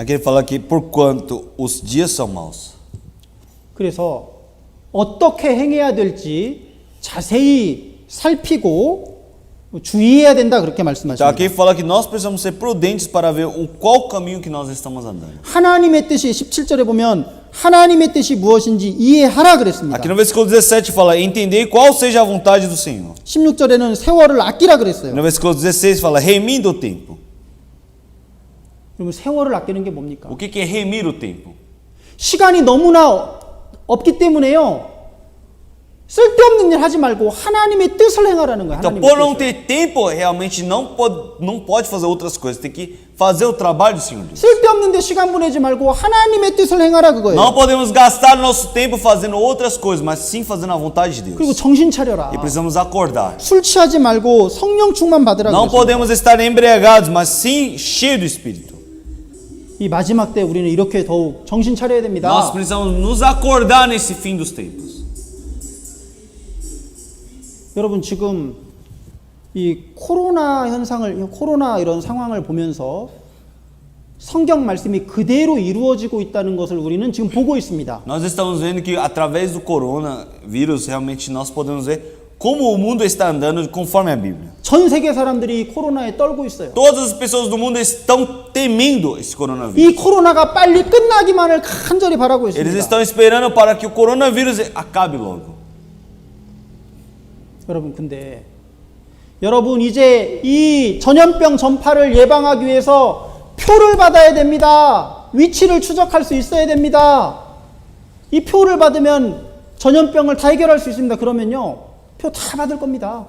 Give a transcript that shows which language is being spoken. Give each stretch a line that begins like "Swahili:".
Portuguese: Aqui ele fala que porquanto os dias são maus.
Korean: 그래서 어떻게 행해야 될지 자세히 살피고 주의해야 된다 그렇게
Portuguese: Então
Korean: 말씀하십니다.
Portuguese: aqui fala que nós precisamos ser prudentes para ver qual caminho que nós estamos andando.
Korean: 하나님의 뜻이 17절에 보면 하나님의 뜻이 무엇인지 이해하라 그랬습니다.
Portuguese: Aqui no versículo 17 fala, entendei qual seja a vontade do Senhor.
Korean: 16절에는 세월을 아끼라 그랬어요.
Portuguese: No versículo 16 fala, remida o tempo.
Korean: 그러면 세월을 아끼는 게 뭡니까?
Portuguese: O que é remir o tempo?
Korean: 시간이 너무나 없기 때문에요. 쓸데없는 일 하지 말고 하나님의 뜻을 행하라는 거예요.
Portuguese: Então, por não ter tempo, realmente não pode fazer outras coisas. Tem que fazer o trabalho do Senhor Deus.
Korean: 쓸데없는 데 시간 보내지 말고 하나님의 뜻을 행하라 그거예요.
Portuguese: Não podemos gastar nosso tempo fazendo outras coisas, mas sim fazendo a vontade de
Korean: 그리고
Portuguese: Deus.
Korean: 정신 차려라.
Portuguese: E precisamos acordar.
Korean: 술 취하지 말고 성령 충만 받으라
Portuguese: Não
Korean: 그랬어요.
Portuguese: podemos estar embriagados, mas sim cheios do Espírito.
Korean: 이 마지막 때 우리는 이렇게 더욱 정신 차려야 됩니다.
Portuguese: Nós precisamos nos acordar nesse fim dos tempos.
Korean: 여러분 지금 이 코로나 이런 상황을 보면서 성경 말씀이 그대로 이루어지고 있다는 것을 우리는 지금 보고 있습니다.
Portuguese: Nós estamos vendo que através do coronavírus realmente nós podemos ver como o mundo está andando conforme a Bíblia.
Korean: 전 세계 사람들이 코로나에 떨고 있어요.
Portuguese: Todas as pessoas do mundo estão temendo esse coronavírus.
Korean: 이 코로나가 빨리 끝나기만을 간절히 바라고
Portuguese: Eles
Korean: 있습니다.
Portuguese: estão esperando para que o coronavírus acabe logo.
Korean: 여러분 근데 여러분 이제 이 전염병 전파를 예방하기 위해서 표를 받아야 됩니다. 위치를 추적할 수 있어야 됩니다. 이 표를 받으면 전염병을 다 해결할 수 있습니다. 그러면요 표 다 받을 겁니다.